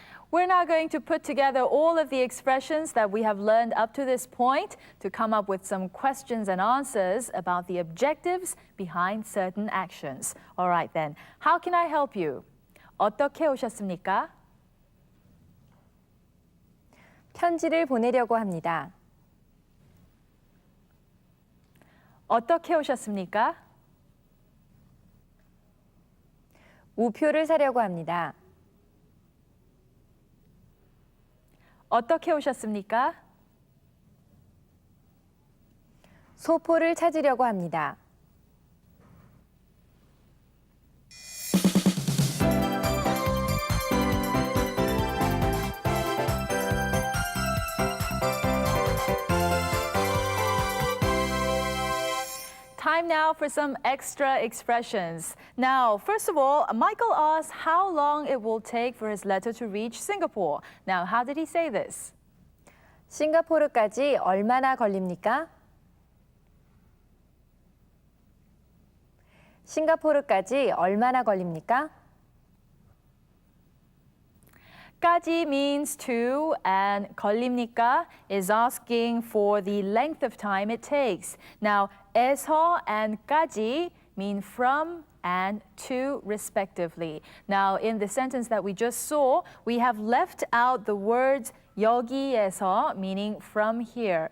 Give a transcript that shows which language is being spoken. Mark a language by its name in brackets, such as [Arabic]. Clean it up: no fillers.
[English] We're now going to put together all of the expressions that we have learned up to this point to come up with some questions and answers about the objectives behind certain actions. All right then, how can I help you? [Korean] 어떻게 오셨습니까? 편지를 보내려고 합니다. 어떻게 오셨습니까? 우표를 사려고 합니다. 어떻게 오셨습니까? 소포를 찾으려고 합니다. [English] Time now for some extra expressions. Now, first of all, Michael asked how long it will take for his letter to reach Singapore. Now, how did he say this? [Korean] 싱가포르까지 얼마나 걸립니까? 싱가포르까지 얼마나 걸립니까? [English] 까지 means to, and 걸립니까 is asking for the length of time it takes. Now, 에서 and 까지 mean from and to respectively. Now, in the sentence that we just saw, we have left out the words 여기에서, meaning from here.